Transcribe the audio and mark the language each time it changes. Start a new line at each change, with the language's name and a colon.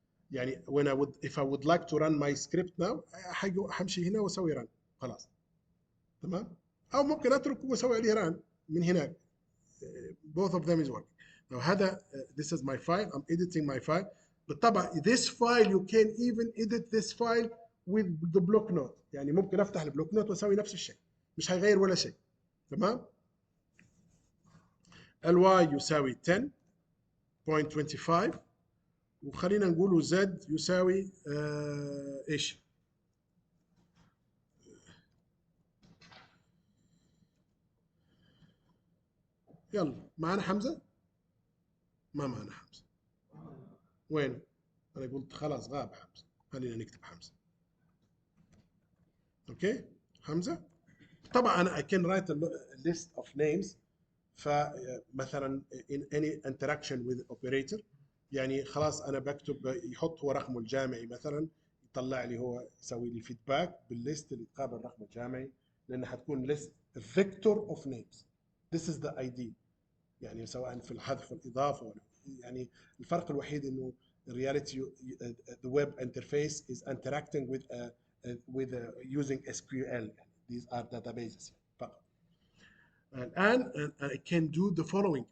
English: يعني when if I would like to run my script now
Arabic: حمشي هنا واسوي run خلاص. تمام. او ممكن اتركه واسوي عليه run من هناك.
English: both of them is working. Now هذا this is my file. I'm editing my file. بالطبع this file you can even edit this file with the block note.
Arabic: يعني ممكن افتح البلوك نوت واسوي نفس الشيء، مش هيغير ولا شيء. تمام. الواي يساوي 10.25 وخلينا نقوله زد يساوي ايش؟ يلا معنا حمزه؟ ما معنا حمزه. وين؟ انا قلت خلاص غاب حمزه، خلينا نكتب حمزه. اوكي حمزه. طبعا انا
English: I can write a list of names.
Arabic: فمثلا
English: in any interaction with operator
Arabic: يعني خلاص انا بكتب يحط هو رقمه الجامعي مثلا، يطلع لي هو يسوي لي فيدباك بالليست اللي تقابل رقمه الجامعي، لان حتكون ليست
English: vector of names. This is the ID.
Arabic: يعني سواء في الحذف والاضافه يعني الفرق الوحيد انه
English: reality the web interface is interacting with using SQL. These are databases فقط. الآن I can do the following.